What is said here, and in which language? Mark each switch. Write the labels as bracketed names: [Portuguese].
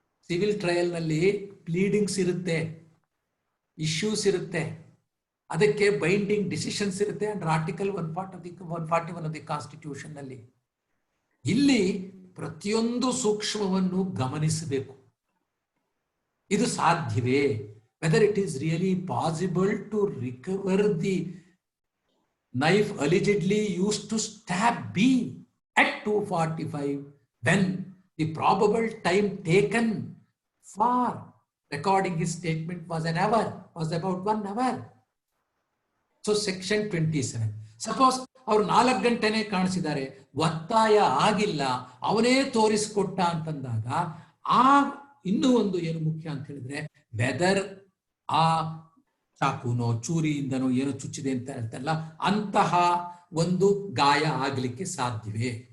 [Kannada] Civil trial ನಲ್ಲಿ pleadings ಇರುತ್ತೆ, issues ಇರುತ್ತೆ, ಅದಕ್ಕೆ ಬೈಂಡಿಂಗ್ ಡಿಸಿಷನ್ಸ್ ಇರುತ್ತೆ [English] under article 141 of the constitution [Kannada] ನಲ್ಲಿ. ಇಲ್ಲಿ ಪ್ರತಿಯೊಂದು ಸೂಕ್ಷ್ಮವನ್ನು ಗಮನಿಸಬೇಕು. ಇದು ಸಾಧ್ಯವೇ? [English] Whether it is really possible to recover the knife allegedly used to stab B at 2:45 when the probable time taken for recording his statement was about 1 hour. So section 27. [Kannada] Suppose ಅವರು 4 ಗಂಟೆನೇ ಕಾಣಿಸಿದ್ದಾರೆ, ಒತ್ತಾಯ ಆಗಿಲ್ಲ, ಅವನೇ ತೋರಿಸಿಕೊಟ್ಟ ಅಂತಂದಾಗ ಇನ್ನೂ ಒಂದು ಏನು ಮುಖ್ಯ ಅಂತ ಹೇಳಿದ್ರೆ, ವೆದರ್ ಆ ಚಾಕುನೋ ಚೂರಿಯಿಂದನೋ ಏನೋ ಚುಚ್ಚಿದೆ ಅಂತ ಹೇಳ್ತಾರಲ್ಲ, ಅಂತಹ ಒಂದು ಗಾಯ ಆಗ್ಲಿಕ್ಕೆ ಸಾಧ್ಯವೇ?